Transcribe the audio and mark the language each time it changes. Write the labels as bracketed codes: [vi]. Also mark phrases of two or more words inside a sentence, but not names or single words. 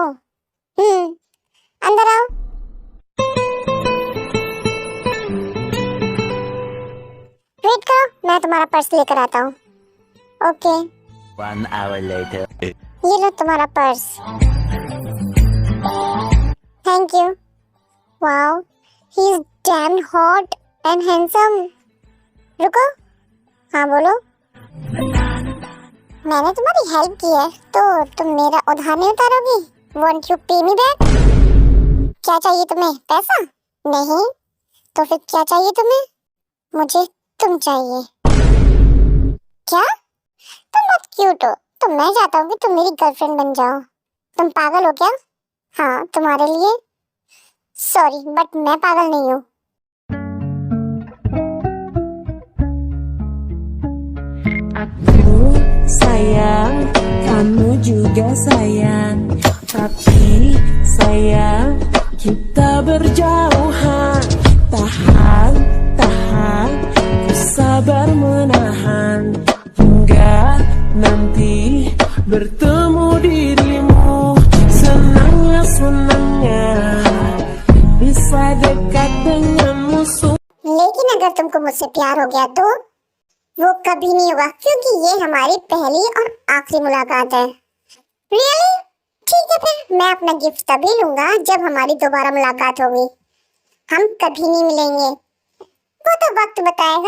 [hi] अंदर आओ। वेट करो, मैं तुम्हारा पर्स लेकर आता हूँ। ओके। [en] 1 hour later. [hi] ये लो तुम्हारा पर्स। [en] thank you. Wow, he is damn hot and handsome. [hi] रुको। हाँ बोलो। मैंने तुम्हारी हेल्प की है, तो तुम मेरा उधार नहीं उतारोगी? [en] won't you pay me back? [hi] क्या चाहिए तुम्हें? पैसा? नहीं। तो फिर क्या चाहिए तुम्हें? मुझे तुम चाहिए। क्या? तुम बहुत क्यूट हो, तो मैं चाहता हूँ कि तुम मेरी गर्लफ्रेंड बन जाओ। तुम पागल हो क्या? हाँ, तुम्हारे लिए। सॉरी, बट मैं पागल नहीं हूँ। [id] Sayang, kamu juga sayang, tapi sayang kita berjauhan. Tahan, tahan, ku sabar menahan hingga nanti bertemu dirimu. Senangnya, senangnya bisa dekat denganmu. [hi] लेकिन अगर तुमको मुझसे प्यार हो गया तो वो कभी नहीं होगा, क्योंकि ये हमारी पहली और आखिरी मुलाकात है। रियली? ठीक है, फिर मैं अपना गिफ्ट तभी लूंगा जब हमारी दोबारा मुलाकात होगी। हम कभी नहीं मिलेंगे, वो तो वक्त बताएगा।